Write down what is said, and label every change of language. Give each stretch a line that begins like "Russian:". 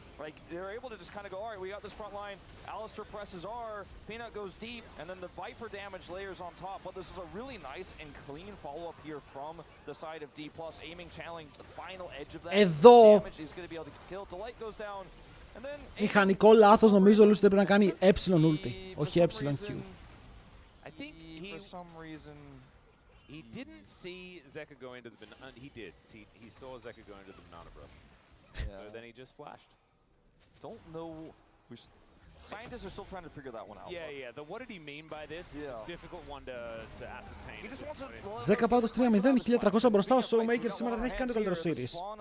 English: Like, they're able to just kind of go, all right, we got this front line. Alistair presses R, Peanut goes deep, and then the Viper damage layers on top. But this is a really nice and clean follow-up here from the side of D+, aiming, channeling the final edge of that damage. He's going to be able to kill. The light goes down, and then...
Greek: Μηχανικό λάθος, νομίζω ο Lucid έπρεπε να κάνει ulti, όχι Q.
English: I think for some reason he didn't see Zeka go into the banana. He did. He saw Zeka go into the banana brush. Yeah. So then he just flashed. Don't know. Scientists are still trying to figure that one out. Yeah. What did he mean by this? Difficult one to ascertain. He just wants to.
Greek: Ζέκα πάντως 3-0, 1300 μπροστά. Ο Showmaker σήμερα δεν έχει κάνει το καλύτερο series.